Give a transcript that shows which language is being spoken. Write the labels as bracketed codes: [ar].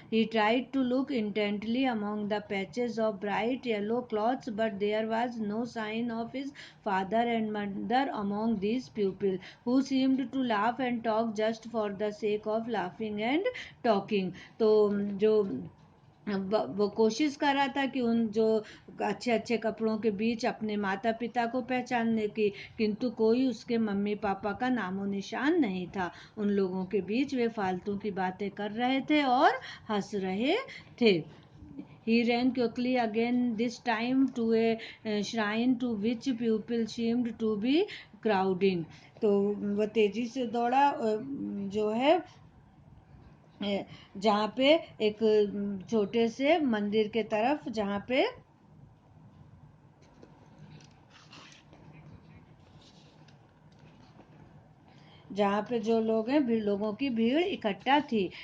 [en] He tried to look intently among the patches of bright yellow cloths, but there was no sign of his father and mother among these people, who seemed to laugh and talk just for the sake of laughing and talking. [hi] तो जो वो कोशिश कर रहा था कि उन जो अच्छे अच्छे कपड़ों के बीच अपने माता पिता को पहचानने की, किंतु कोई उसके मम्मी पापा का नामो निशान नहीं था. उन लोगों के बीच वे फालतू की बातें कर रहे थे और हंस रहे थे. [en] He ran quickly again, this time to a shrine to which people seemed to be crowding. [hi] तो वह तेजी से दौड़ा जो है जहाँ पे एक छोटे से मंदिर के तरफ, जहाँ पे जो लोग हैं लोगों की भीड़ इकट्ठा थी.